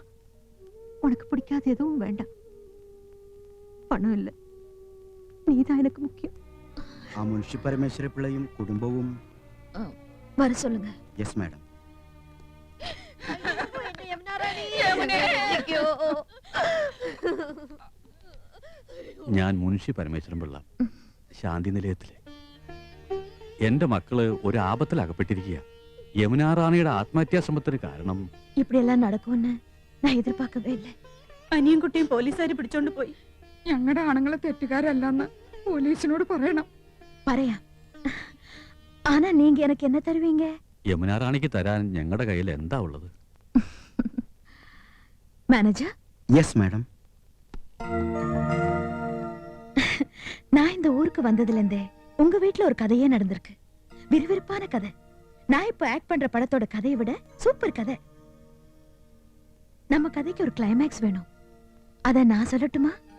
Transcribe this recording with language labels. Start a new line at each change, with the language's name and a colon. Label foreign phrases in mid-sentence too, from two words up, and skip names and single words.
Tamil: உனக்கு பிடிக்காத எதுவும் வேண்டாம். பணம் இல்ல, நீதான் எனக்கு முக்கியம்.
Malayalam: ആ മുൻഷി പരമേശ്വര പിള്ളയും കുടുംബവും
Tamil: வர சொல்லுங்க.
English: yes madam.
Malayalam: ഞാൻ മുൻഷി പരമേശ്വരൻ പിള്ള, ശാന്തി നിലയത്തിലെ. എന്റെ മക്കള് ഒരു ആപത്തിൽ അകപ്പെട്ടിരിക്കുക. യമുനാ റാണിയുടെ ആത്മഹത്യാ ശ്രമത്തിന് കാരണം
Tamil: இப்படி எல்லாம் நடக்கும்னு நான் எதிர்பார்க்கவே இல்லை.
Malayalam: അനിയും കുട്ടിയും പോലീസുകാർ പിടിച്ചോണ്ട് പോയി. ഞങ്ങളുടെ ആണുങ്ങളെ തെറ്റുകാരല്ലെന്ന് പോലീസിനോട് പറയണം. പറയാം.
Tamil: ஆனா நீங்க எனக்கு என்ன தருவீங்க?
Malayalam: യമുനാ റാണിക്ക് തരാൻ ഞങ്ങളുടെ കയ്യിൽ എന്താ ഉള്ളത്?
Tamil: மேனேஜர்,
English: yes madam.
Tamil: நான் இந்த ஊருக்கு வந்ததுல இருந்தே உங்க வீட்ல ஒரு கதையே நடந்திருக்கு. விறுவிறுப்பான கதை. நான் இப்ப ஆக்ட் பண்ற படத்தோட கதையை விட சூப்பர் கதை. நம்ம கதைக்கு ஒரு கிளைமேக்ஸ் வேணும். அத நான் சொல்லட்டுமா?